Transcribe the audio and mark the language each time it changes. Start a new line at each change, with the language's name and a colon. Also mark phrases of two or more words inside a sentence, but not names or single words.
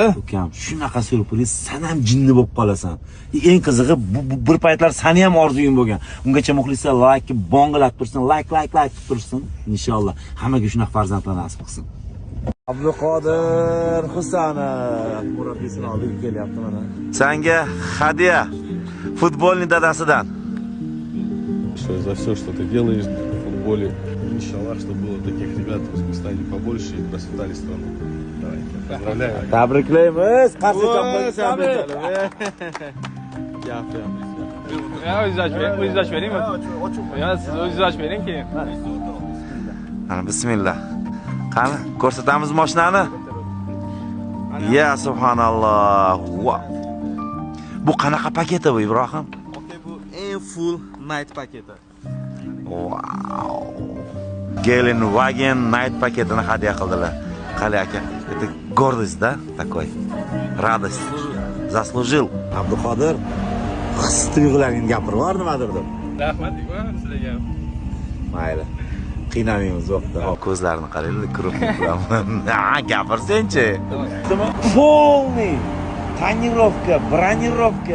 Uzbek: Ukam, shunaqa surpriz, sen ham jinni bo'lib qolasan. Eng qizig'i bir paytlar seni ham orzuying bo'lgan. Ungacha muxlislar like bongilab tursin, like tursin. Inshaalloh hammaga shunaqa farzandlar nasib qilsin. Abduqodir Husanov murabbiyini olib kelyapti mana. Senga hadya futbolning dadasidan.
Russian: За все, что ты делаешь в футболе. Иншаллах, чтобы было таких ребят в Узбекистане побольше и процветали страну. Давай, поздравляю.
Uzbek: Tabriklaymiz. Qarshi chopmaysan. O'zingiz beringmi? Yo, siz o'zingiz bering keyin. Ana bismillah. Qani, ko'rsatamiz mashinani. Ya subhanalloh. Bu qanaqa paketi bu Ibrohim? Bu eng
English: full night
Uzbek: paketi. Wow. Gelenwagen night paketini hadya qildilar. Qali aka,
Russian: это гордость, да, такой. Радость. Заслужил.
Uzbek: Abduqodir, his tuyg'ularingni gapirib bor nimadir deb. Rahmat sizlarga. Mayli. Qiynamaymiz vaqtda. Ko'zlarini qaranglar, krupnik bilan.
Russian: Gapirsen-chi. Полный тонировка, бронировка,